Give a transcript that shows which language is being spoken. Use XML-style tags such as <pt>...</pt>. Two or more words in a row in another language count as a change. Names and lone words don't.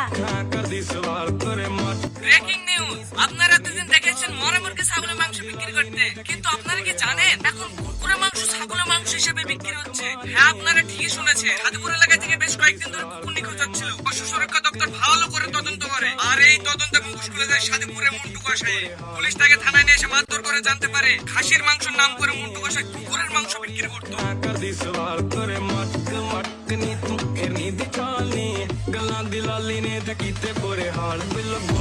<bn>ব্রেকিং নিউজ, আপনারা এতদিন দেখেছেন মরা মুরগি ছাগলের মাংস বিক্রি করতে, কিন্তু আপনারা কি জানেন এখন কুকুরের মাংস ছাগলের মাংস হিসেবে বিক্রি হচ্ছে? হ্যাঁ, আপনারা ঠিকই শুনেছেন। হাতিপুর এলাকা থেকে বেশ কয়েকদিন ধরে কুকুর নিখোঁজ হচ্ছিল। পশু সুরক্ষা দপ্তর ভালো করে তদন্ত করে, আর এই তদন্তে মুখোশ খুলে যায় সাদিপুরের মন্টু কষাই। পুলিশ তাকে থানায় নিয়ে এসে মারধর করে জানতে পারে খাসির মাংসের নাম করে মন্টু কষাই কুকুরের মাংস বিক্রি করতো।</bn> <pa>ਗੱਲਾਂ ਦੀ ਲਾਲੀ ਨੇ ਤੇ ਕੀਤੇ ਪੂਰੇ ਹਾਲ</pa>